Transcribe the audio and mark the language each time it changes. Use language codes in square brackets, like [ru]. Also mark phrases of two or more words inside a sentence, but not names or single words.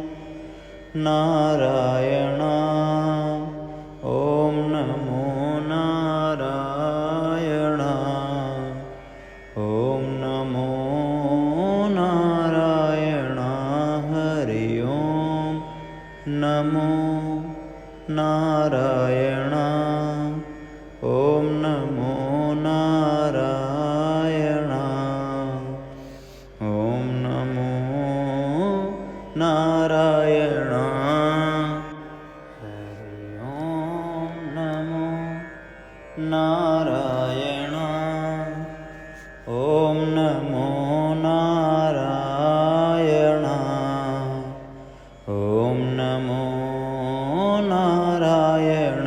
[sa] नारायण ॐ नमो नारायण ॐ नमो नारायण हरि ॐ नमो नारायण ॐ नमो नारायण ॐ नमो નારાયણ. હરિ ઓમ નમો નારાયણ. ઓમ નમો નારાયણ. ઓમ નમો નારાયણ.